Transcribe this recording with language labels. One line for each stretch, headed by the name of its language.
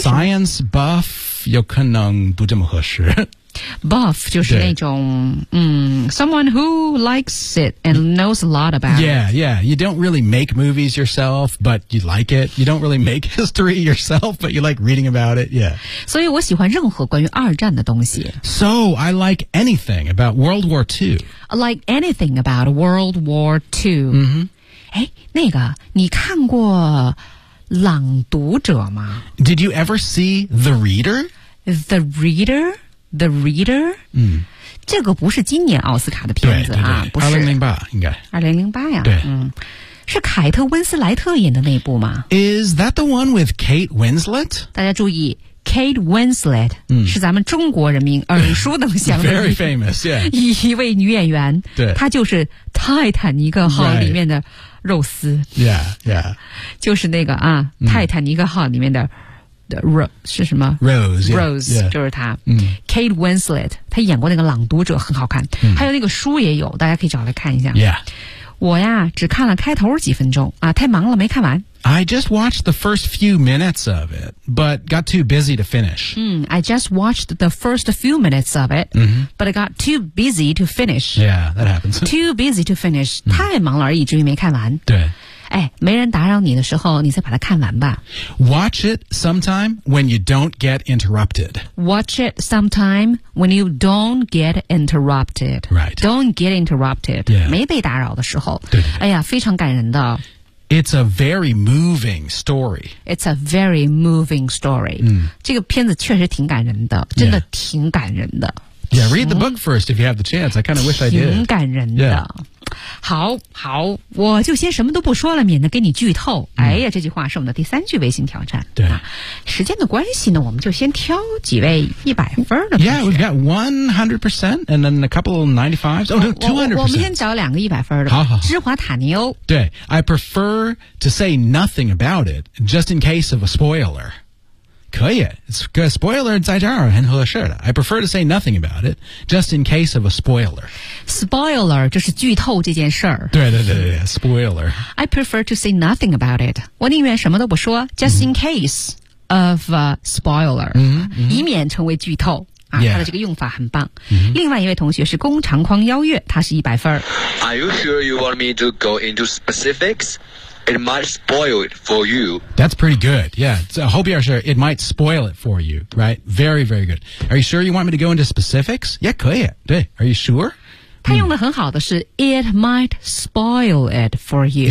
Chinese: Science buff, 有可能不这么合适。
English: Buff
Chinese: 就是那种
English: someone who likes it and knows a lot about yeah, it. Yeah, yeah. You don't really make movies yourself, but you like it. You don't really make history yourself, but you like reading about it. Yeah.
Chinese: 所以我喜欢任何关于二战的东西。
English: So I like anything about World War II. I like anything about World War II.
Chinese: 哎，那个，你看过《朗读者》吗？
English: Did you ever see The Reader?
Chinese: The Reader? The Reader?、这个不是今年奥斯卡的片子啊，对对对，不是。 2008应该。 2008呀。对。是凯特温斯莱特演的那部吗
English: ?Is that the one with Kate Winslet?
Chinese: 大家注意 ,Kate Winslet、是咱们中国人民耳熟能详的。
English: Very famous, yeah.
Chinese: 一位女演员。对。她就是泰坦尼克号里面的肉丝。
English: Right. Yeah, yeah.
Chinese: 就是那个啊、泰坦尼克号里面的是什么
English: Rose、yeah.
Chinese: 就是他、Kate Winslet 他演过那个朗读者很好看、还有那个书也有大家可以找来看一下、我呀只看了开头几分钟啊，太忙了没看完
English: I just watched the first few minutes of it but got too busy to finish、 I just watched the first few minutes of it、but I got too busy to finish yeah that happens too busy to finish、
Chinese: 太忙了而已至于没看完对哎，没人打扰你的时候，你再把它看完吧。
English: Watch it sometime when you don't get interrupted. Watch it sometime when you don't get interrupted. Right. Don't get interrupted. Yeah.
Chinese: 没被打扰的时候。对。哎呀，非常感人的。
English: It's a very moving story. It's a very moving story. 嗯，
Chinese: 这个片子确实挺感人的，真的挺感人的。
English: Yeah, read the book first if you have the chance. I kind of wish I did.
Chinese: 挺感人的。
English: Yeah.
Chinese: 好好我就先什么都不说了免得给你剧透、哎呀这句话是我们的第三句微信挑战对、时间的关系呢我们就先挑几位100分的
English: Yeah we've got 100% and then a couple 95s Oh no 200%
Chinese: 我们先找两个100分的好好好芝华塔尼欧
English: 对 I prefer to say nothing about it just in case of a spoiler
Chinese: 可以
English: It's a spoiler
Chinese: 在这儿很合适的
English: I prefer to say nothing about it Just in case of a spoiler
Chinese: Spoiler 就是剧透这件事儿对 Spoiler
English: I prefer to say nothing about it
Chinese: 我宁愿什么都不说
English: Just in case of a spoiler
Chinese: 以免成为剧透啊、
English: yeah.
Chinese: 他的这个用法很棒。另外一位同学是工长匡邀月他是100分
English: Are you sure you want me to go into specificsIt might spoil it for you. That's pretty good. Yeah. So, I hope you are sure. It might spoil it for you, right? Very, very good. Are you sure you want me to go into specifics? Yeah,
Chinese: 可以。对。
English: Are you sure?
Chinese: 他用的很好的是
English: It might spoil it for you.